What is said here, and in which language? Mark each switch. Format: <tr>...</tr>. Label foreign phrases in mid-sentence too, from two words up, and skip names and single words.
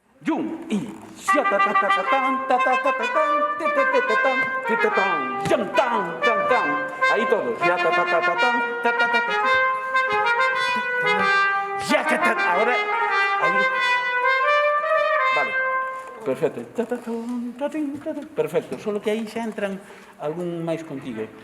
<es>Yum y ya ta ta ta ta tan ta ta ta ta tan te te te te tan te te tan yam tan tan tan. Ahí todos. Ya ta ta ta ta tan ta ta ta ta. Ya que ta. Ahora ahí. Vale. Perfecto. Ta ta tan ta tin ta ta. Perfecto.</es> <gl>Solo que aí xa entran algún máis contigo.</gl>